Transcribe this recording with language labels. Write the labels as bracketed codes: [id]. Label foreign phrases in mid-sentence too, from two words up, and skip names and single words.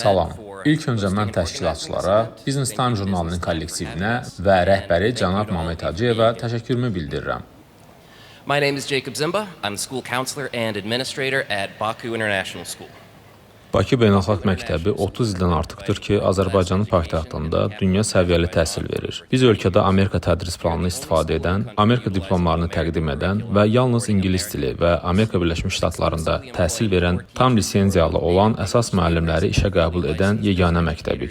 [az] Salam. [en] for [az] İlk öncə mən təşkilatçılara, Business Time jurnalının kollektivinə və rəhbəri cənab Mamed Hacıyeva təşəkkürümü bildirirəm. [en] My name is Jacob Zimba. I'm the school counselor and administrator at Baku International School. [az] Bakı Beynəlxalq Məktəbi 30 ildən artıqdır ki, Azərbaycanın paytaxtında dünya səviyyəli təhsil verir. Biz ölkədə Amerika tədris planını istifadə edən, Amerika diplomlarını təqdim edən və yalnız ingilis dili və Amerika Birləşmiş Ştatlarında təhsil verən, tam lisenziyalı olan əsas müəllimləri işə qəbul edən yeganə məktəbik.